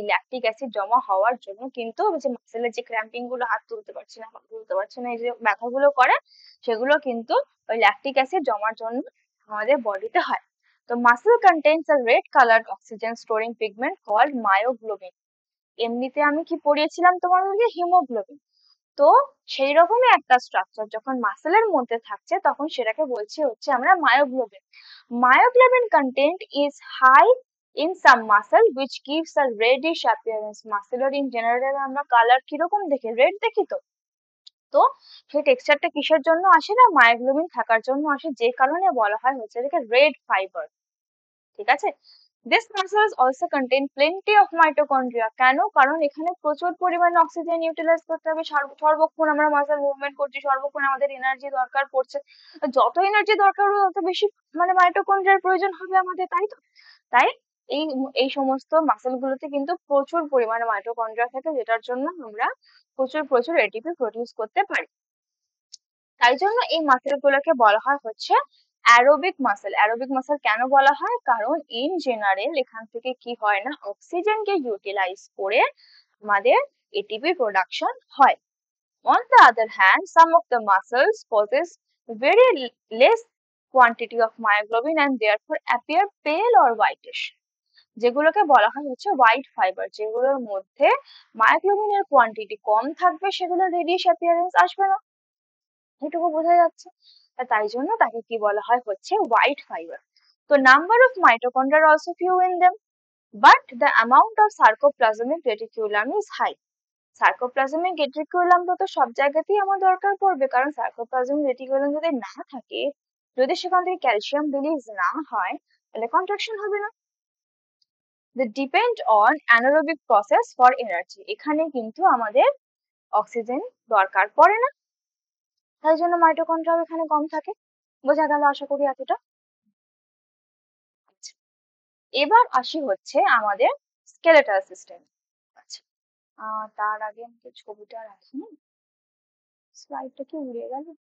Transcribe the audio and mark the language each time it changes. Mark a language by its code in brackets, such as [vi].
[bn] এই lactic acid জমা হওয়ার জন্য কিন্তু যে মাসেলের যে ক্র্যাম্পিং গুলো, হাত তুলতে পারছি না, পা তুলতে পারছি না, এই যে ব্যথাগুলো করে, সেগুলো কিন্তু ওই ল্যাকটিক অ্যাসিড জমার জন্য আমাদের বডিতে হয়। [en] তো muscle contains a red coloured oxygen storing pigment called myoglobin. [bn] এমনিতে আমি কি পড়িয়েছিলাম তোমাদেরকে, হিমোগ্লোবিন। তো সেই রকমই একটা স্ট্রাকচার যখন মাসেলের মধ্যে থাকছে, তখন সেটাকে বলছি হচ্ছে আমরা myoglobin. [en] Myoglobin content is high in some muscle which gives a reddish appearance। [bn] মাসেলের in general আমরা কালার কিরকম দেখি, রেড দেখি তো। তো সেই টেক্সচারটা কিসের জন্য আসে না, মায়োগ্লোবিন থাকার জন্য আসে, যে কারণে বলা হয় হচ্ছে এটাকে রেড ফাইবার। ঠিক আছে। [en] This muscles also contain plenty of mitochondria। [bn] কেন, কারণ এখানে প্রচুর পরিমাণে অক্সিজেন ইউটিলাইজ করতে হবে, সর্বক্ষণ আমরা মাসেল মুভমেন্ট করছি, সর্বক্ষণ আমাদের এনার্জি দরকার পড়ছে, যত এনার্জি দরকার হবে তত বেশি মানে মাইটোকন্ড্রিয়ার প্রয়োজন হবে আমাদের, তাই তো। তাই এই এই সমস্ত মাসেল গুলোতে কিন্তু প্রচুর পরিমাণে মাইটোকন্ড্রিয়া থাকে, যেটার জন্য আমরা প্রচুর প্রচুর এটিপি প্রডিউস করতে পারি। তাই জন্য এই মাসেল গুলোকে বলা হয় হচ্ছে অ্যারোবিক মাসেল। অ্যারোবিক মাসেল কেন বলা হয়, কারণ ইন জেনারেল এখান থেকে কি হয় না, অক্সিজেনকে ইউটিলাইজ করে আমাদের এটিপি প্রোডাকশন হয়। [en] On the other hand, some of the muscles possess very less quantity of myoglobin and therefore appear pale or whitish। [bn] যেগুলোকে বলা হয় হচ্ছে হোয়াইট ফাইবার, যেগুলোর মধ্যে মায়োগ্লোবিনের কোয়ান্টিটি কম থাকবে, সেগুলো রেডিশ অ্যাপিয়ারেন্স আসবে না, এটুকু বোঝা যাচ্ছে। তাই জন্য তাকে কি বলা হয় হচ্ছে হোয়াইট ফাইবার। [en] তো number of mitochondria are also few in them, but the amount of sarcoplasmic reticulum is high. [bn] Sarcoplasmic reticulum তো সব জায়গাতেই আমার দরকার পড়বে, কারণ সার্কোপ্লাজমিক রেটিকুলাম যদি না থাকে, যদি সেখান থেকে ক্যালসিয়াম রিলিজ না হয়, তাহলে কন্ট্রাকশন হবে না। [en] They depend on anaerobic process for energy। [bn] এখানে কিন্তু আমাদের অক্সিজেন দরকার পড়ে না, তাই জন্য মাইটোকন্ড্রিয়া এখানে কম থাকে। বোঝা গেল আশা করি এতটা। আচ্ছা, এবার আসি হচ্ছে আমাদের স্কেলেটাল সিস্টেম। আচ্ছা, তার আগে আমাকে ছবিটা রাখি, স্লাইডটা কি উড়ে গেল।